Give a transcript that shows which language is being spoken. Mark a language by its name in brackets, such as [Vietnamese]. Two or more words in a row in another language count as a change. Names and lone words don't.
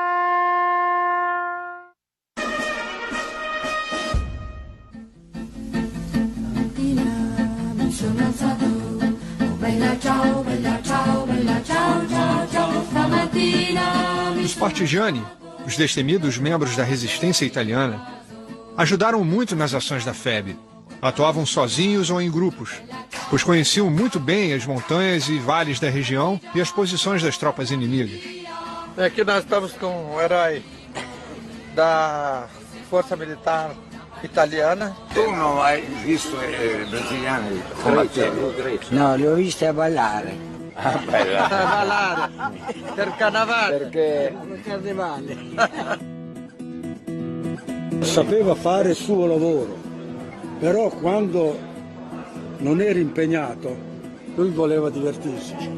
[Portuguese] Os partigiani, os destemidos membros da resistência italiana, ajudaram muito nas ações da FEB. Atuavam sozinhos ou em grupos, pois conheciam muito bem as montanhas e vales da região e as posições das tropas inimigas. Aqui nós estamos com um herói da Força Militar Italiana. [Italian] Tu non hai visto brasiliani combattere? No, li ho visti a ballare. A ballare per carnevale. Perché Carnevale. Sapeva fare il suo lavoro, però quando non era impegnato, lui voleva divertirsi.